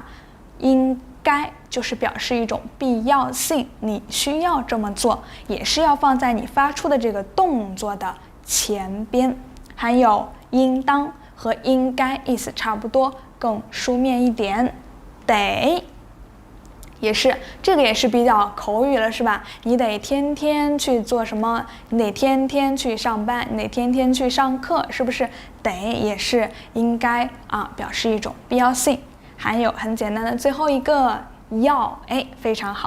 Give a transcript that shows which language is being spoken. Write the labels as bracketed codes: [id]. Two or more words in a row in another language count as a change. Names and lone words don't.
[zh] 應該就是表示一種必要性，你需要這麼做，也是要放在你發出的這個動作的前邊。還有應當和應該意思差不多，更書面一點。得也是，這個也是比較口語了，是吧？你得天天去做什麼？你得天天去上班，你得天天去上課，是不是？得也是應該啊，表示一種必要性。還有很簡單的最後一個要，非常好。